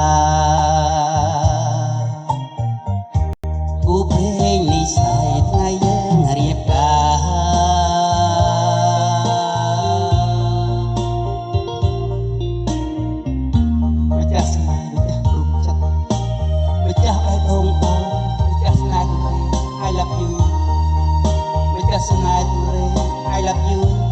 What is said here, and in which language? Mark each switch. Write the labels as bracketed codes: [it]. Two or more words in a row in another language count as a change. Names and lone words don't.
[km] ការគូព្រេងនិស័យថ្ងៃយើងរៀបការម្ចាស់ស្នេហ៍ម្ចាស់ព្រមចិត្តម្ចាស់បេះដូងបងម្ចាស់ស្នេហ៍ទុរេន [en] I love you [km] ម្ចាស់ស្នេហ៍ទុរេន [en] I love you